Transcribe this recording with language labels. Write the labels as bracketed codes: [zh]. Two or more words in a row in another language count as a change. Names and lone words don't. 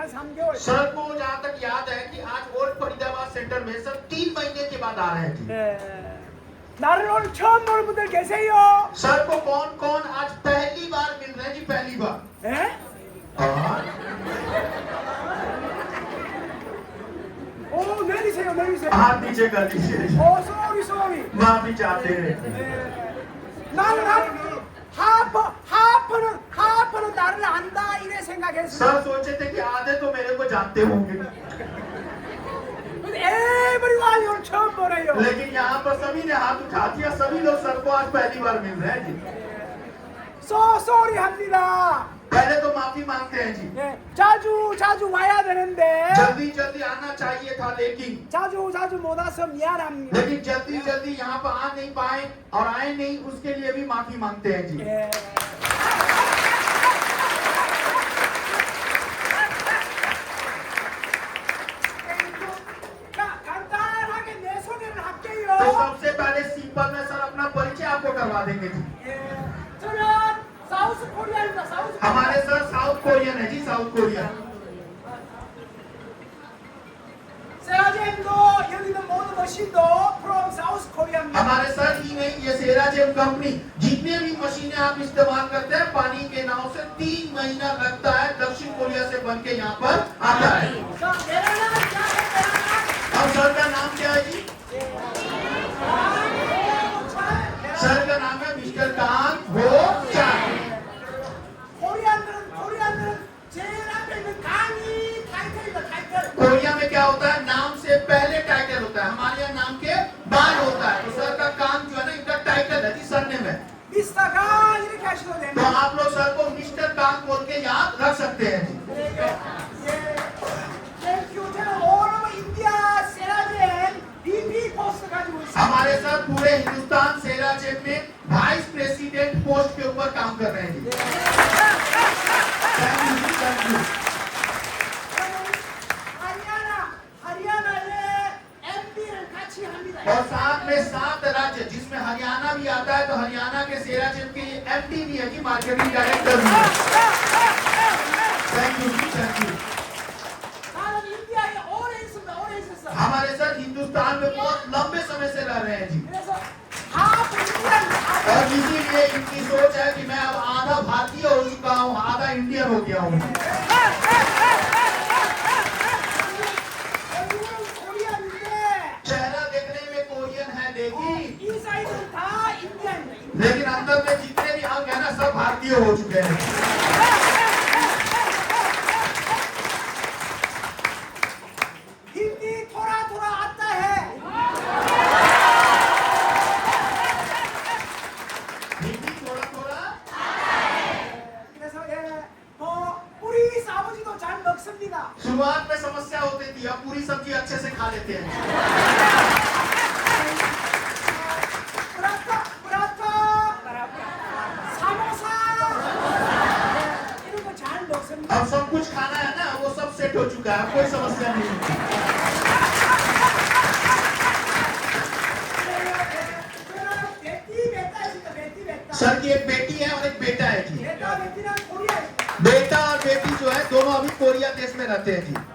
[ko] 한 3개월. [hi] सर को जहाँ तक याद है कि आज ओल्ड फरीदाबाद सेंटर में सर 3 महीने के बाद आ रहे हैं जी। [ko] 네. 나를 오늘 처음 보는 분들 계세요? [hi] सर को कौन कौन आज पहली बार मिल रहे हैं जी, पहली बार। [ko] 예? [hi] और [ko] 오 내리세요. [hi] हाथ नीचे कर दीजिए, [ko] 오 쏘리. [hi] माफी चाहते हैं। [ko] 나는 하프는 나를 안다 이래 생각했어. [hi] सर सोचे थे कि आधे तो मेरे को जानते होंगे [ko] 근데 에브리원이 오늘 처음 보네요. [hi] लेकिन यहाँ पर सभी ने हाथ उठा दिया, सभी लोग सर को आज पहली बार मिल रहे हैं जी। [ko] 쏘리 합니다. [hi] पहले तो माफी मांगते हैं जी। [ko] 예, 자주 와야 되는데 [hi] जल्दी जल्दी आना चाहिए था लेकिन [ko] 자주 못 와서 미안합니다. [hi] लेकिन जल्दी जल्दी यहाँ पर आ नहीं पाए और आए नहीं, उसके लिए भी माफी मांगते हैं जी। [ko] 예. 간단하게 내 소개를 [hi] तो [ko] 할게요. [hi] सबसे पहले सिंपल में सर अपना परिचय आपको करवा देंगे जी। [ko] 예, 저는 사우스 코리아입니다. 사우스 코리아. [hi] हमारे सर [en] South Korean [hi] है जी, [en] South Korean. [ko] 세라젬도 여기는 모든 머신도 from 사우스 코리아입니다. [hi] हमारे सर ही नहीं, ये सेराजेम कंपनी जितने भी मशीनें आप इस्तेमाल करते हैं पानी के नाव से 3 महीना लगता है, दक्षिण कोरिया से बन के यहाँ पर आता है। [ko] 자, 내려놔, [hi] अब सर का नाम क्या है जी? सर का नाम है मिस्टर कांत भोचान। [ko] 코리안들은 제일 앞에 있는 강이 타이틀입니다. 타이틀. [hi] कोरिया में क्या होता है, नाम से पहले टाइटल होता है, हमारे यहाँ नाम के बाद होता है। तो सर का काम जो है ना, इनका टाइटल है जी सरनेम है। [ko] 미스터 강 이렇게 하셔도 [hi] तो [ko] 됩니다. [hi] आप लोग सर को मिस्टर कांत बोल के याद रख सकते हैं जी। [ko] 땡큐. 저는 [en] all over India [ko] 세라젬 [en] VP post [ko] 가지고 있습니다. [hi] हमारे सर पूरे हिंदुस्तान सेराजेम में [en] vice president post [hi] के ऊपर काम कर रहे हैं जी। [en] thank you, thank you. [ko] हरियाणा에 MB를 같이 합니다. [hi] और साथ में 7 राज्य जिसमें हरियाणा भी आता है, तो हरियाणा के सेराजेम के एमडी भी है जी, [en] marketing director [hi] भी है। [en] thank you जी, thank you. [ko] 나는 인디아에 [hi] हमारे साथ हिंदुस्तान में बहुत लंबे समय से रह रहे हैं जी। [en] 그래서 half Indian [hi] और इसीलिए इनकी सोच है कि मैं अब आधा भारतीय हो चुका हूँ, आधा इंडियन हो गया हूँ। [ko] कोरिया인데 [hi] चेहरा देखने में कोरियन है देखी, [ko] 이 사이드는 다 인디언. [hi] लेकिन अंदर में जितने भी अंग है ना सब भारतीय हो चुके हैं। हिंदी थोड़ा थोड़ा आता है. हिंदी थोड़ा थोड़ा [ko] 그래서 우리 아버지도 잘 먹습니다. [hi] शुरुआत में समस्या होती थी, अब पूरी सब्जी अच्छे से खा लेते हैं। [ko] 브라타, 사모사 이런 거 잘 먹습니다. [hi] अब सब कुछ खाना है ना, वो सब सेट हो चुका है, अब कोई समस्या नहीं है। सर की एक बेटी है और एक बेटा है जी। बेटा और बेटी जो है दोनों अभी कोरिया देश में रहते हैं जी।